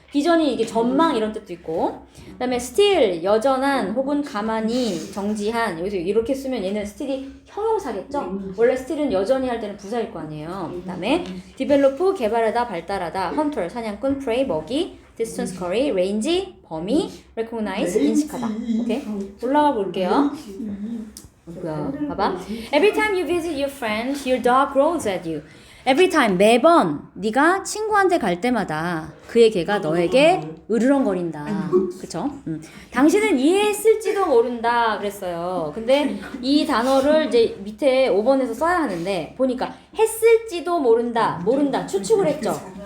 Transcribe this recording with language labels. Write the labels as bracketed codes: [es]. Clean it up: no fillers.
[ko] 비전이 이게 전망 이런 뜻도 있고, 그다음에 still, 여전한 혹은 가만히, 정지한. 여기서 이렇게 쓰면 얘는 still이 형용사겠죠? 원래 still은 여전히 할 때는 부사일 거 아니에요. 그다음에 develop, 개발하다, 발달하다, hunter, 사냥꾼, prey, 먹이, distance, 거리, range, 범위, recognize, 인식하다. 오케이? 올라가 볼게요. 뭐야? 봐봐. [en] Every time you visit your friend, your dog growls at you. Every time, [ko] 매번 네가 친구한테 갈 때마다 그의 개가 너에게 으르렁거린다. 그쵸? 당신은 이해했을지도 모른다 그랬어요. 근데 이 단어를 이제 밑에 5번에서 써야 하는데 보니까 했을지도 모른다, 모른다 추측을 했죠.